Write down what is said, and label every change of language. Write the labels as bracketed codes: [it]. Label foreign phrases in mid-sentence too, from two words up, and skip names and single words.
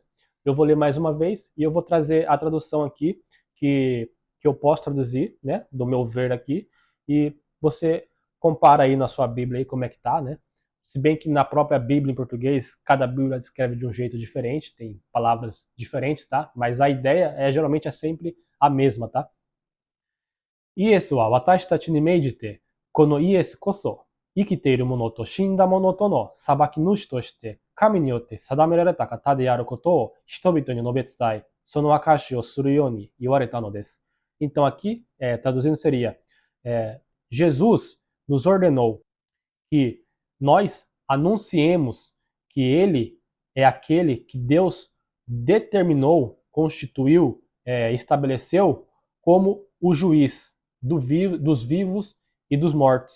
[pt] Eu vou ler mais uma vez e eu vou trazer a tradução aqui que eu posso traduzir, né, do meu ver aqui, e você compara aí na sua Bíblia aí como é que tá, né? Se bem que na própria Bíblia em português, cada Bíblia descreve de um jeito diferente, tem palavras diferentes, tá? Mas a ideia geralmente é sempre a mesma, tá? [ja] イエスは私たちに命じて、このイエスこそ、生きている者と死んだ者との裁き主として、神によって定められた方であることを人々に宣べ伝え、その証をするように言われたのです. [pt] Então aqui, traduzindo seria, Jesus nos ordenou que nós anunciemos que ele é aquele que Deus determinou, constituiu, estabeleceu como o juiz dos vivos e dos mortos.